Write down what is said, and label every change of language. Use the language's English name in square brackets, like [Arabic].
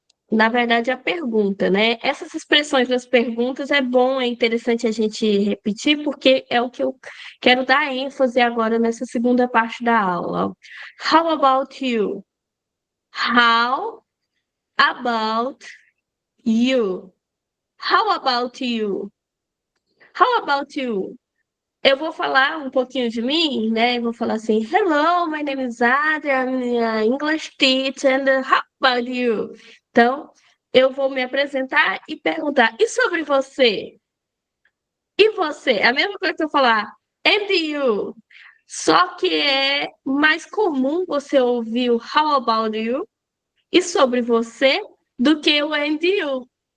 [Portuguese] Na verdade, a pergunta, né? Essas expressões das perguntas é bom, é interessante a gente repetir, porque é o que eu quero dar ênfase agora nessa segunda parte da aula. [English] How about you? How about you? How about you? How about you? [Portuguese] Eu vou falar um pouquinho de mim, né? Eu vou falar assim, [English] hello, my name is Adria, I'm an English teacher, and how about you? [Portuguese] Então, eu vou me apresentar e perguntar, e sobre você? E você? É a mesma coisa que eu falar, [English] and you? [Portuguese] Só que é mais comum você ouvir o [English] how about you [Portuguese] e sobre você do que o and you.